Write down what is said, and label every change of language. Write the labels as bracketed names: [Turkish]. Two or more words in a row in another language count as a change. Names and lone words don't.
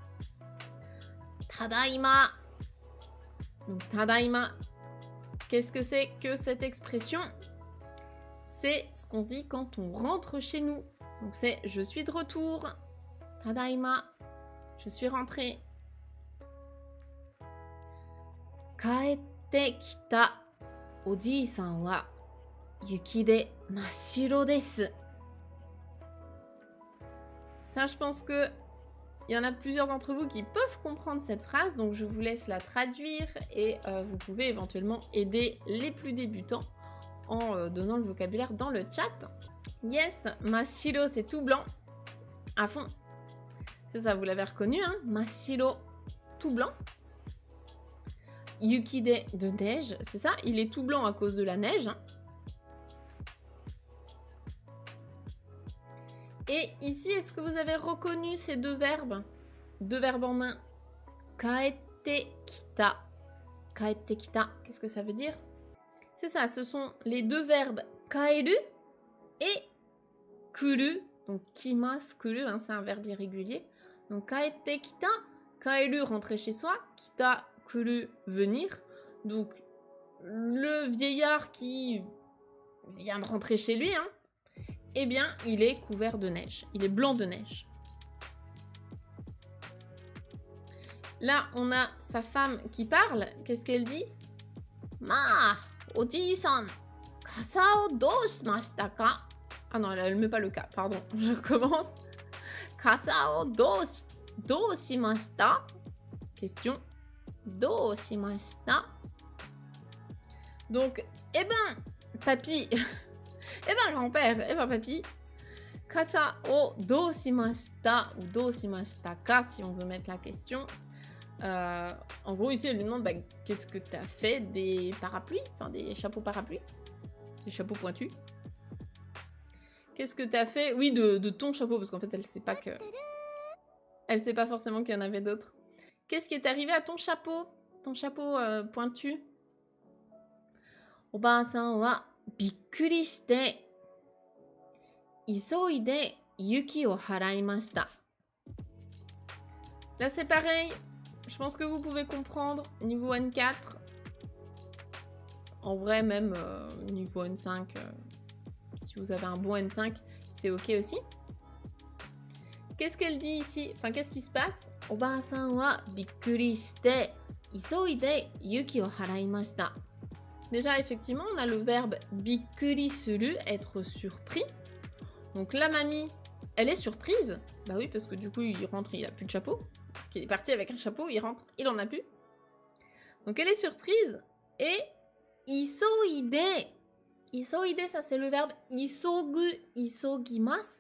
[Japanese] Tadaima. Donc, tadaima. [French] Qu'est-ce que c'est que cette expression? C'est ce qu'on dit quand on rentre chez nous. Donc, c'est « je suis de retour ». Tadaima. Je suis rentrée. [Japanese] 帰ってきたおじいさんは雪で真っ白です. [French] Ça, je pense que il y en a plusieurs d'entre vous qui peuvent comprendre cette phrase, donc je vous laisse la traduire et vous pouvez éventuellement aider les plus débutants en donnant le vocabulaire dans le chat. Yes, mashiro, c'est tout blanc, à fond. C'est ça, vous l'avez reconnu, hein, mashiro, tout blanc. Yukide, de neige, c'est ça, il est tout blanc à cause de la neige. Et ici, est-ce que vous avez reconnu ces deux verbes? Deux verbes en un. [Japanese] 帰ってきた. 帰ってきた, [French] qu'est-ce que ça veut dire? C'est ça, ce sont les deux verbes kaeru et kuru. Donc kimasu, kuru, hein, c'est un verbe irrégulier. [Japanese] Donc 帰ってきた, kaeru, [French] rentrer chez soi, kita, kuru, venir. Donc le vieillard qui vient de rentrer chez lui, hein, eh bien, il est couvert de neige. Il est blanc de neige. Là, on a sa femme qui parle. Qu'est-ce qu'elle dit? [Japanese] まあ、おじいさん、笠をどうしましたか? [French] Ah non, elle ne met pas le cas, pardon. Je recommence. [Japanese] 笠をどうしました? Question. どうしました? [French] Donc, eh ben, papy... Eh ben grand-père, eh ben papy, [Japanese] 笠をどうしました [French] ou [Japanese] どうしましたか [French] si on veut mettre la question. En gros, ici, elle lui demande, bah, qu'est-ce que t'as fait des parapluies, enfin des chapeaux parapluies, des chapeaux pointus. Qu'est-ce que t'as fait, oui, de ton chapeau, parce qu'en fait, elle sait pas que... Elle sait pas forcément qu'il y en avait d'autres. Qu'est-ce qui est arrivé à ton chapeau pointu? [Japanese] おばあさんはびっくりして急いで雪を払いました. [French] Là, c'est pareil. Je pense que vous pouvez comprendre. Niveau N4. En vrai, même niveau N5. Si vous avez un bon N5, c'est ok aussi. Qu'est-ce qu'elle dit ici? Enfin, qu'est-ce qui se passe? [Japanese] おばあさんはびっくりして急いで雪を払いました. [French] Déjà, effectivement, on a le verbe [Japanese] びっくりする, [French] être surpris. Donc la mamie, elle est surprise. Bah oui, parce que du coup, il rentre, il a plus de chapeau. Il est parti avec un chapeau, il rentre, il en a plus. Donc elle est surprise. Et isoide. Isoide, ça c'est le verbe isogu, isogimasu.